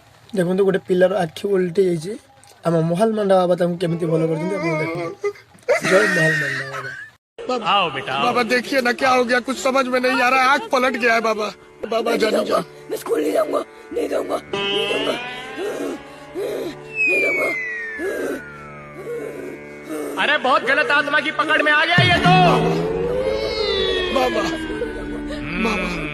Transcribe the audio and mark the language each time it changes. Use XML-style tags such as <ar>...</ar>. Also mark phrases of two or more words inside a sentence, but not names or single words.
<or>ଦେଖନ୍ତୁ ଗୋଟେ ପିଲାର ଆଖି ଉଲ୍ଟି ଯାଇଛି। ଆମ ମହଲ ମାଣ୍ଡା ବାବା ତାଙ୍କୁ କେମିତି ଭଲ କରୁଛନ୍ତି ଆପଣ ଦେଖନ୍ତୁ। ଜୟ ମହଲ ମାଣ୍ଡା ବାବା।</or> <hi>आओ बेटा आओ। बाबा देखिए ना क्या हो गया, कुछ समझ में नहीं आ रहा है, आँख पलट गया है बाबा। बाबा जानी जा। मैं स्कूल नहीं जाऊंगा, नहीं जाऊंगा, नहीं जाऊंगा, नहीं जाऊंगा। अरे बहुत गलत आत्मा की पकड़ में आ गया ये तो। बाबा बाबा</hi>